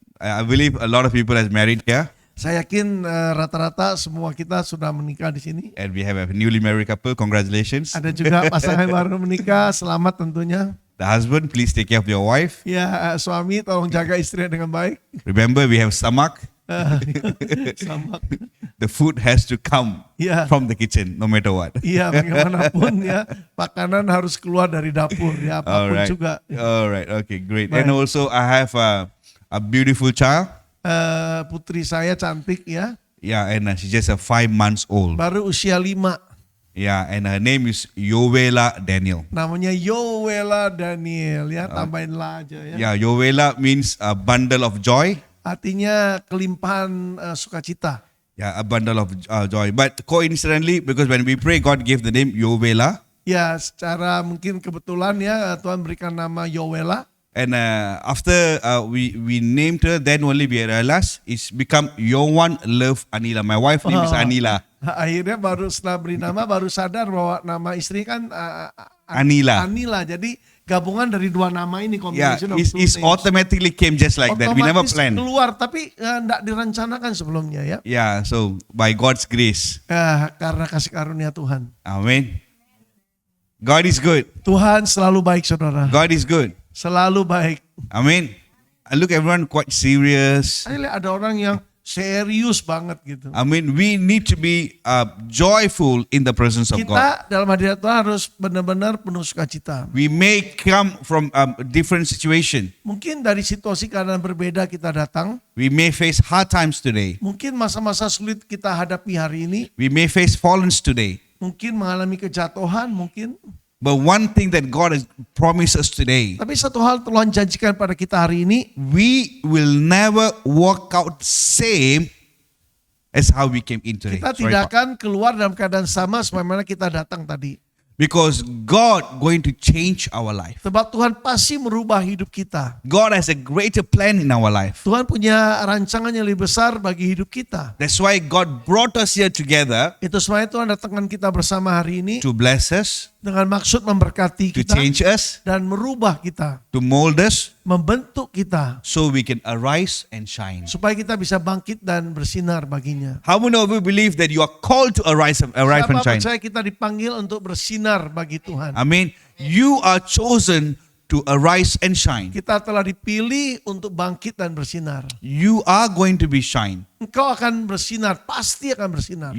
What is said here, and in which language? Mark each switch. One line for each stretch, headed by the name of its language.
English: I believe a lot of people has married here.
Indonesian: Saya yakin rata-rata semua kita sudah menikah di sini.
English: And we have a newly married couple. Congratulations.
Indonesian: Ada juga pasangan baru menikah, selamat tentunya.
English: The husband, please take care of your wife.
Indonesian: Ya, suami tolong jaga istrinya dengan baik.
English: Remember, we have stomach.
Indonesian: Sama.
English: The food has to come Ya. from the kitchen, no matter what.
Indonesian: Iya, bagaimanapun ya, makanan harus keluar dari dapur ya, apapun
English: Alright.
Indonesian: juga.
English: Alright. Okay, great.
Indonesian: Baik.
English: And also, I have a beautiful child.
Indonesian: Putri saya cantik ya,
English: Yeah, and she's just 5 months old.
Indonesian: baru usia 5.
English: Yeah, and her name is Yovela Daniel.
Indonesian: Namanya Yowela Daniel ya, tambahin lah aja ya.
English: Yeah, Yovela means a bundle of joy.
Indonesian: Artinya kelimpahan sukacita.
English: Yeah, a bundle of joy. But coincidentally, because when we pray, God gave the name Yovela.
Indonesian: Ya, secara mungkin kebetulan ya Tuhan berikan nama Yowela.
English: And after we named her, then only we realized it's become Yohan Love Anila. My wife name is Anila.
Indonesian: Akhirnya baru setelah beri nama baru sadar bahwa nama istri kan Anila. Anila. Jadi gabungan dari dua nama ini,
English: Yeah, combination of it's two names. automatically came just like that. We never
Indonesian: Otomatis planned. keluar, tapi enggak direncanakan sebelumnya ya.
English: Yeah, so by God's grace.
Indonesian: Karena kasih karunia Tuhan.
English: Amen. God is good.
Indonesian: Tuhan selalu baik saudara.
English: God is good.
Indonesian: Selalu baik.
English: Amen. I look everyone quite serious.
Indonesian: Saya lihat ada orang yang serius banget gitu.
English: I mean, we need to be joyful in the presence of God.
Indonesian: Kita dalam hadirat Tuhan harus benar-benar penuh sukacita.
English: We may come from a different situation.
Indonesian: Mungkin dari situasi keadaan berbeda kita datang.
English: We may face hard times today.
Indonesian: Mungkin masa-masa sulit kita hadapi hari ini.
English: We may face fallens today.
Indonesian: Mungkin mengalami kejatuhan, mungkin.
English: But one thing that God has promised us today,
Indonesian: Tapi satu hal Tuhan janjikan pada kita hari ini,
English: we will never walk out same as how we came in today.
Indonesian: kita
English: Sorry,
Indonesian: tidak akan keluar dalam keadaan sama sebagaimana kita datang tadi.
English: Because God going to change our life.
Indonesian: Sebab Tuhan pasti merubah hidup kita.
English: God has a greater plan in our life.
Indonesian: Tuhan punya rancangan yang lebih besar bagi hidup kita.
English: That's why God brought us here together
Indonesian: Itu sebabnya Tuhan datangkan kita bersama hari ini
English: to bless us,
Indonesian: dengan maksud memberkati
English: to
Indonesian: kita
English: change us,
Indonesian: dan merubah kita,
English: to mold us,
Indonesian: membentuk kita
English: so we can arise and shine.
Indonesian: supaya kita bisa bangkit dan bersinar baginya.
English: How many of you believe that you are called to arise and
Indonesian: Siapa
English: shine?
Indonesian: percaya kita dipanggil untuk bersinar bagi Tuhan?
English: I mean, you are chosen to arise and shine.
Indonesian: Kita telah dipilih untuk bangkit dan bersinar.
English: You are going to be shine.
Indonesian: Engkau akan bersinar, pasti akan bersinar.